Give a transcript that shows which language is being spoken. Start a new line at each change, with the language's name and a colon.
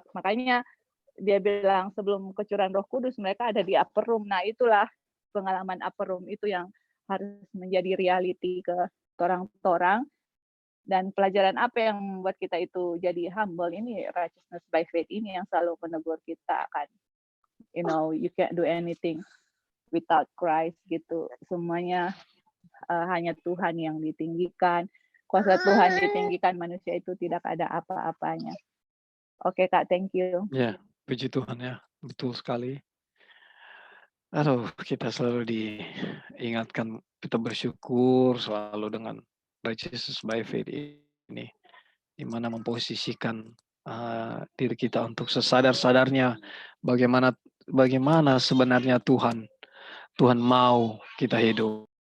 Indonesian: Makanya dia bilang sebelum kecurahan Roh Kudus mereka ada di upper room. Nah, itulah pengalaman upper room itu yang harus menjadi reality ke orang-orang. Dan pelajaran apa yang membuat kita itu jadi humble ini, righteousness by faith ini yang selalu menegur kita kan.
English: You know, you can't do anything without Christ gitu.
Indonesian: Semuanya hanya Tuhan yang ditinggikan. Kuasa Tuhan ditinggikan, manusia itu tidak ada apa-apanya. Oke Kak,
English: thank you.
Indonesian: Ya, puji Tuhan ya, betul sekali. Aduh, kita selalu diingatkan, kita bersyukur selalu dengan righteousness by faith ini, di mana memposisikan diri kita untuk sesadar-sadarnya bagaimana sebenarnya Tuhan mau kita hidup.